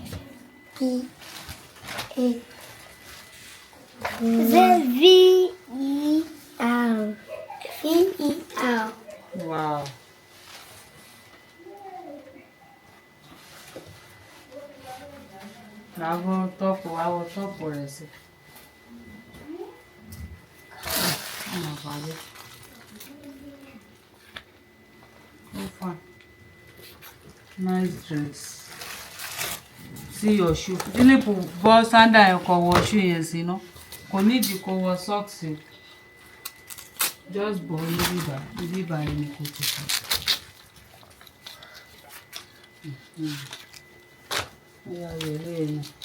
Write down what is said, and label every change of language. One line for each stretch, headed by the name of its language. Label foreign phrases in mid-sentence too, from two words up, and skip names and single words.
English: V-E-R. V-E-R.
Yoruba: Wow. Àwọ̀ tọ́pù rẹ̀ sí.
English: Oh, fine. Nice dress. See your shoe.
Yoruba: Philip bọ́ sandal yẹn kó wọ shoe yẹn sí ná. Kò nídìí kó wọ socks yẹn. Just bọ́ ibi báyìí ni kò ti sọ. Ìyá rẹ̀ lẹ́yìn.